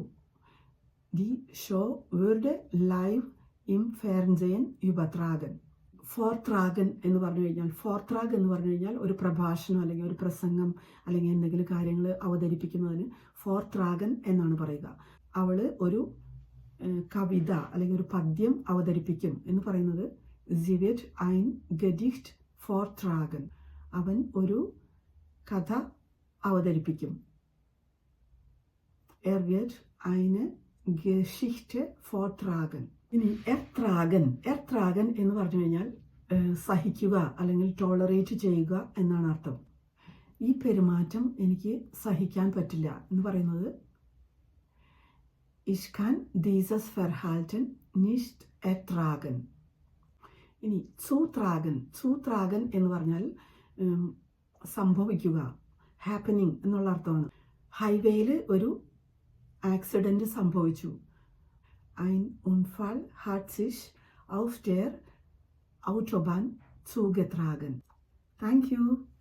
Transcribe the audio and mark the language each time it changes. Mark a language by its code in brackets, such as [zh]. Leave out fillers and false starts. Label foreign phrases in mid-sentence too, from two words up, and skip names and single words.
[de] Die Show wird live im Fernsehen übertragen. [ml] ഫോർത്രാഗൻ എന്ന് പറഞ്ഞു കഴിഞ്ഞാൽ, ഫോർത്രാഗ് എന്ന് പറഞ്ഞു കഴിഞ്ഞാൽ ഒരു പ്രഭാഷണം അല്ലെങ്കിൽ ഒരു പ്രസംഗം അല്ലെങ്കിൽ എന്തെങ്കിലും കാര്യങ്ങൾ അവതരിപ്പിക്കുന്നതിന് ഫോർത്രാഗൻ എന്നാണ് പറയുക. അവൾ ഒരു കവിത അല്ലെങ്കിൽ ഒരു പദ്യം അവതരിപ്പിക്കും എന്ന് പറയുന്നത് [de] sie wird ein Gedicht vortragen. [ml] അവൻ ഒരു കഥ അവതരിപ്പിക്കും. [de] wird eine Geschichte vortragen. [ml] ഇനി എർട്രാഗൻ എന്ന് പറഞ്ഞു കഴിഞ്ഞാൽ സഹിക്കുക അല്ലെങ്കിൽ ടോളറേറ്റ് ചെയ്യുക എന്നാണ് അർത്ഥം. ഈ പെരുമാറ്റം എനിക്ക് സഹിക്കാൻ പറ്റില്ല എന്ന് പറയുന്നത് [de] Ich kann dieses Verhalten nicht ertragen. [ml] ഇനി zutragen എന്ന് പറഞ്ഞാൽ സംഭവിക്കുക, ഹാപ്പനിങ് എന്നുള്ള അർത്ഥമാണ്. ഹൈവേയിൽ ഒരു ആക്സിഡൻറ്റ് സംഭവിച്ചു. [de] Ein Unfall hat sich auf der Autobahn zugetragen. [en] Thank you.